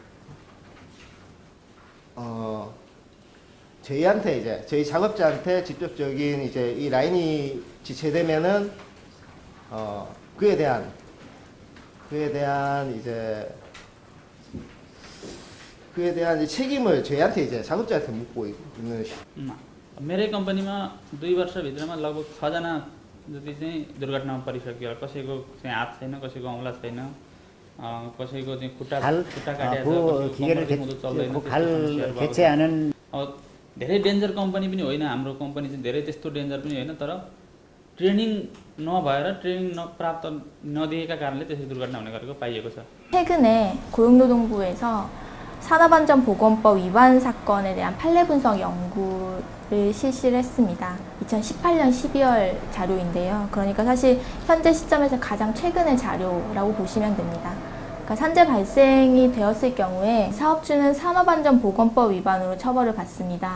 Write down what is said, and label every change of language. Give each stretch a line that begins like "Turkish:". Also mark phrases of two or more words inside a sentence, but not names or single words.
Korean: 저희한테 이제 저희 작업자한테 직접적인 이제 이 라인이 지체되면은 그에 대한 이제 책임을 저희한테 이제 작업자한테 묻고 있는.
Nepali: मेरै कम्पनीमा 2 वर्षभित्रमा लगभग 6 जना जति चाहिँ दुर्घटनामा परिसक्यो। कसैको चाहिँ हात छैन, कसैको औँला छैन, कसैको चाहिँ खुट्टा काटेको छ,
Korean: 기계를
Nepali: चल्दैन।
Korean: 갈 개체하는
Nepali: धेरै डेन्जर कम्पनी पनि होइन, हाम्रो कम्पनी चाहिँ धेरै त्यस्तो डेन्जर पनि होइन, तर ट्रेनिङ नभएर ट्रेनिङ प्राप्त नदिएका कारणले त्यसरी दुर्घटना हुने गरेको पाइएको छ।
Korean: 최근에 고용노동부에서 산업안전보건법 위반 사건에 대한 판례 분석 연구를 실시를 했습니다. 2018년 12월 자료인데요. 그러니까 사실 현재 시점에서 가장 최근의 자료라고 보시면 됩니다. 그러니까 산재 발생이 되었을 경우에 사업주는 산업안전보건법 위반으로 처벌을 받습니다.